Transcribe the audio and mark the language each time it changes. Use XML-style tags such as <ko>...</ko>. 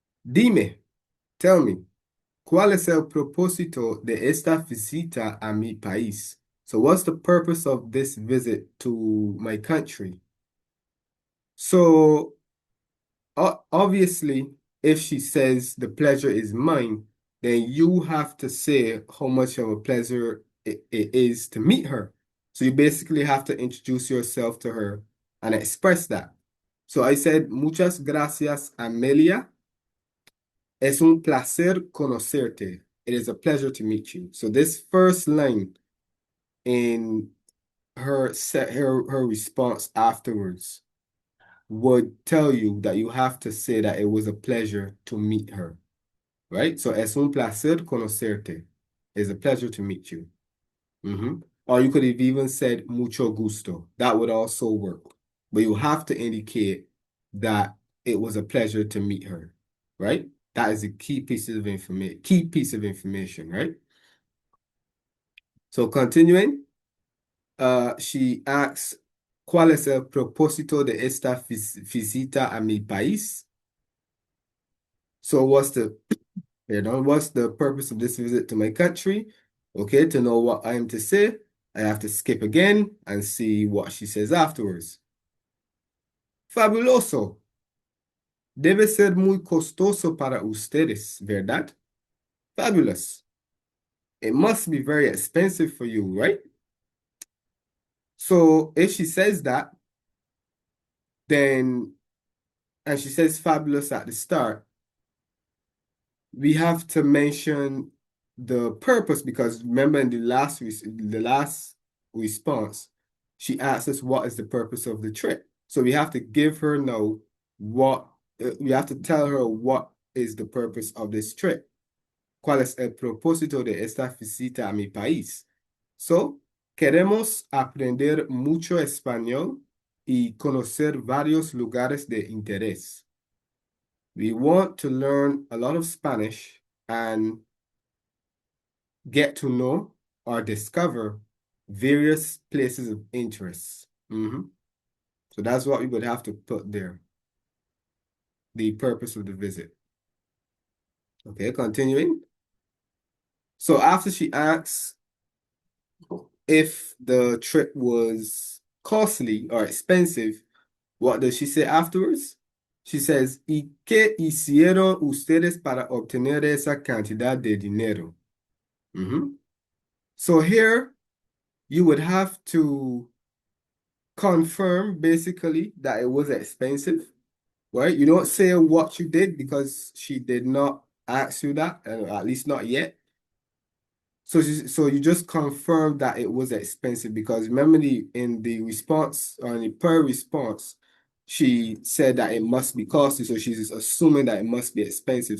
<es>Dime,</es> <en>tell me,</en> <es>¿cuál es el propósito de esta visita a mi país?</es> <en>So what's the purpose of this visit to my country? So obviously, if she says the pleasure is mine, then you have to say how much of a pleasure it is to meet her. So you basically have to introduce yourself to her and express that. So I said,</en> <es>muchas gracias, Amelia. Es un placer conocerte.</es> <en>It is a pleasure to meet you. So this first line in her response afterwards would tell you that you have to say that it was a pleasure to meet her, right? So</en> <es>es un placer conocerte.</es> <en>It's a pleasure to meet you. Or you could have even said</en> <es>mucho gusto.</es> <en>That would also work. But you have to indicate that it was a pleasure to meet her, right? That is a key piece of information, right? So continuing, she asks,</en> <es>¿cuál es el propósito de esta visita a mi país?</es> <en>So what's the purpose of this visit to my country? Okay, to know what I am to say, I have to skip again and see what she says afterwards.</en> <es>Fabuloso. Debe ser muy costoso para ustedes, ¿verdad?</es> <en>Fabulous. It must be very expensive for you, right? So if she says that, then, and she says fabulous at the start, we have to mention the purpose, because remember in the last response, she asked us what is the purpose of the trip. So we have to give her know we have to tell her what is the purpose of this trip.</en> <es>¿Cuál es el propósito de esta visita a mi país? So, queremos aprender mucho español y conocer varios lugares de interés.</es> <en>We want to learn a lot of Spanish and get to know or discover various places of interest. So that's what we would have to put there. The purpose of the visit. Okay, continuing. So after she asks if the trip was costly or expensive, what does she say afterwards? She says,</en> <es>¿Y qué hicieron ustedes para obtener esa cantidad de dinero?</es> <en>So here, you would have to confirm basically that it was expensive, right? You don't say what you did because she did not ask you that, at least not yet. So you just confirm that it was expensive because remember in the response or in the per response, she said that it must be costly, so she's assuming that it must be expensive.</en>